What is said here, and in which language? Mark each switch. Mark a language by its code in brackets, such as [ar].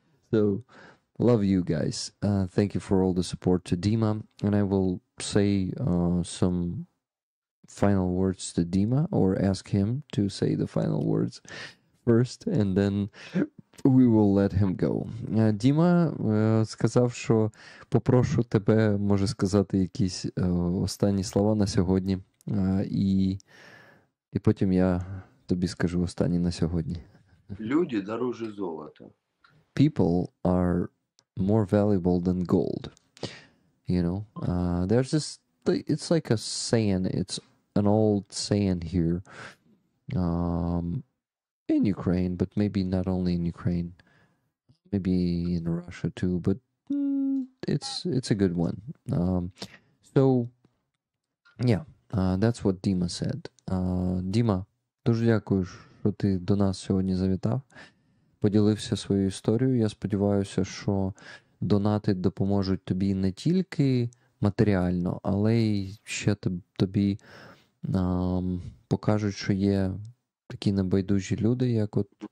[en] So, love you guys. Thank you for all the support to Dima, and I will say some final words to Dima, or ask him to say the final words first, and then we will let him go. [uk] Діма сказав, що попрошу тебе, може сказати, якісь останні слова на сьогодні, і потім я тобі скажу останні на сьогодні. [ru] Люди дороже золота. [en] People are more valuable than gold. You know, there's this, it's like a saying, it's an old saying here in Ukraine, but maybe not only in Ukraine, maybe in Russia too, but it's a good one. So yeah, that's what Dima said. [uk] Діма, дуже дякую, що ти до нас сьогодні завітав, поділився своєю історією. Я сподіваюся, що донати допоможуть тобі не тільки матеріально, але й ще тобі покажуть, що є такі небайдужі люди, як от...